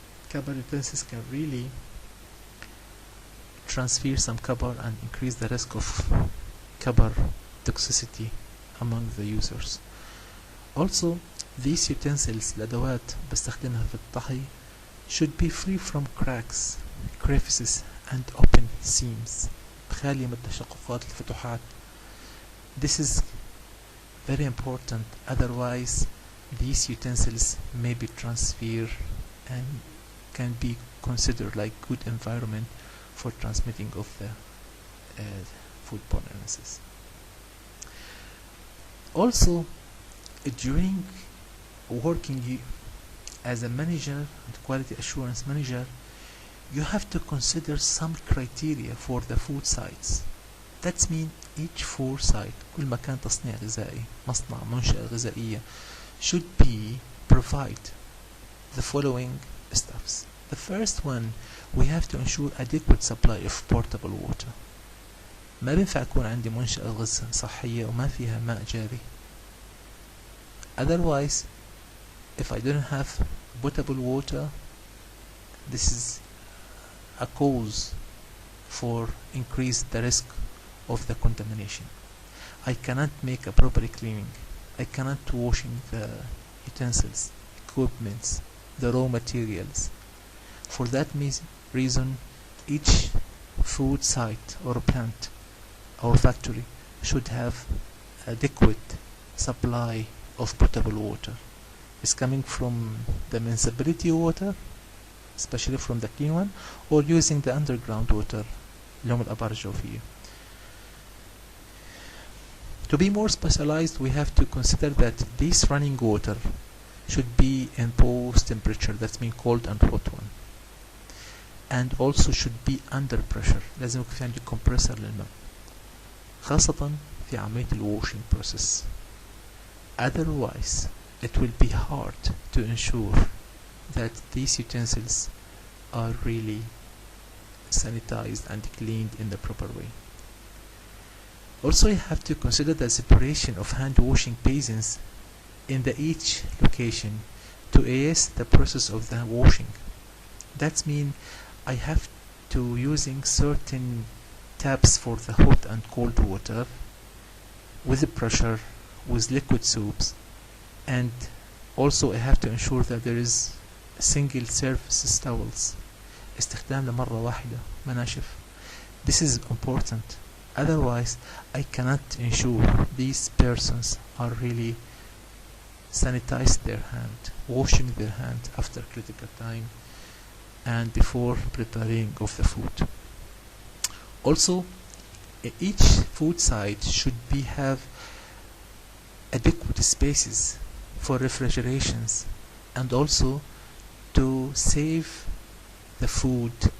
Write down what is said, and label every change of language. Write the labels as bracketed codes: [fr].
[en] Copper utensils can really transfer some copper and increase the risk of copper toxicity among the users. Also, these utensils [ar] الأدوات بستخدمها في الطهي [en] should be free from cracks, crevices and open seams. [ar] خالية من التشققات الفتحات. [en] This is very important, otherwise these utensils may be transferred and can be considered like good environment for transmitting of the foodborne illnesses. Also, during working as a manager and quality assurance manager, you have to consider some criteria for the food sites. That means each food site, [ar] كل مكان تصنيع غذائي، مصنع، منشأة غذائية, [en] should be provide the following steps. The first one, we have to ensure adequate supply of potable water. [ar] ما بينفع يكون عندي منشأة غذائية صحية وما فيها ماء جاري. [en] Otherwise, if I don't have potable water, this is a cause for increase the risk of the contamination. I cannot make a proper cleaning. I cannot washing the utensils, equipments, the raw materials. For that reason, each food site or plant or factory should have adequate supply of potable water. It's coming from the municipality water, especially from the clean one, or using the underground water [ar] اللي هم الآبار الجوفية. [en] To be more specialized, we have to consider that this running water should be in both temperature, that's mean cold and hot one, and also should be under pressure. [ar] لازم يكون في عندي compressor للماء خاصة في عملية [en] washing process. Otherwise, it will be hard to ensure that these utensils are really sanitized and cleaned in the proper way. Also, you have to consider the separation of hand washing basins in each location to aid the process of the washing. That means I have to using certain taps for the hot and cold water with the pressure, with liquid soaps, and also I have to ensure that there is single surface towels. [ar] استخدام لمرة واحدة مناشف. [en] This is important. Otherwise, I cannot ensure these persons are really sanitize their hand, washing their hand after critical time and before preparing of the food. Also, each food site should have adequate spaces for refrigerations and also to save the food.